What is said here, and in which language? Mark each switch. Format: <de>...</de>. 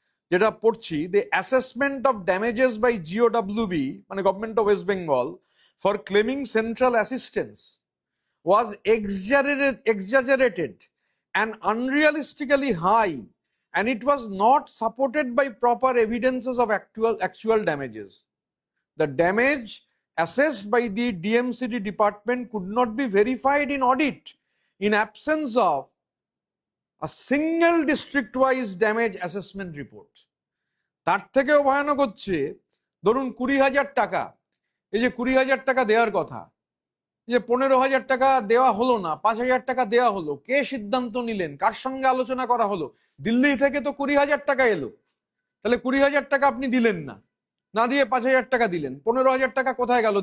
<bn>যেটা পড়ছি,</bn> <en>the assessment of damages by GOWB,</en> <bn>মানে</bn> <en>Government of West Bengal, for claiming central assistance was exaggerated and unrealistically high, and it was not supported by proper evidences of actual damages. The damage assessed by the DMCD department could not be verified in audit in absence of a single district-wise damage assessment report.</en> <bn>তার থেকেও ভয়ানক হচ্ছে, ধরুন 20,000 টাকা, এই যে 20,000 টাকা দেওয়ার কথা, যে 15,000 টাকা দেওয়া হলো না, 5,000 টাকা দেওয়া হলো, কে সিদ্ধান্ত নিলেন, কার সঙ্গে আলোচনা করা হলো? দিল্লি থেকে তো 20,000 টাকা এলো, তাহলে 20,000 টাকা আপনি দিলেন না, না দিয়ে 5,000 টাকা দিলেন, 15,000 টাকা কোথায় গেল?</bn>